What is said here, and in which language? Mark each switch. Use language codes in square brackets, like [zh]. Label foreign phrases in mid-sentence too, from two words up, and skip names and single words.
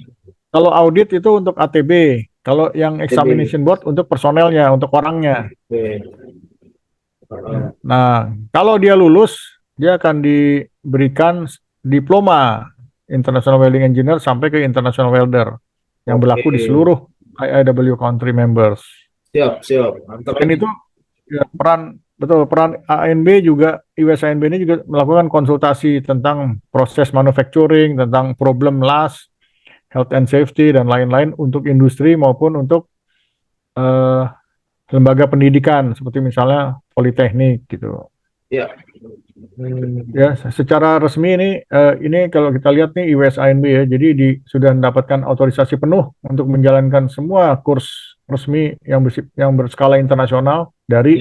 [id] Kalau audit itu untuk ATB, kalau yang [en] examination board [id] untuk personelnya, untuk orangnya. Nah, kalau dia lulus, dia akan diberikan diploma International Welding Engineer sampai ke International Welder yang berlaku di seluruh IIW [en] country members. [id] Siap. Dan itu ya, peran ANB juga, IWSANB ini juga melakukan konsultasi tentang proses manufacturing, tentang [en] problem loss, health and safety, [id] dan lain-lain untuk industri maupun untuk lembaga pendidikan, seperti misalnya politeknik gitu. Ya. Ya, secara resmi ini kalau kita lihat nih IWSANB ya, jadi sudah mendapatkan otorisasi penuh untuk menjalankan semua kurs resmi yang berskala internasional dari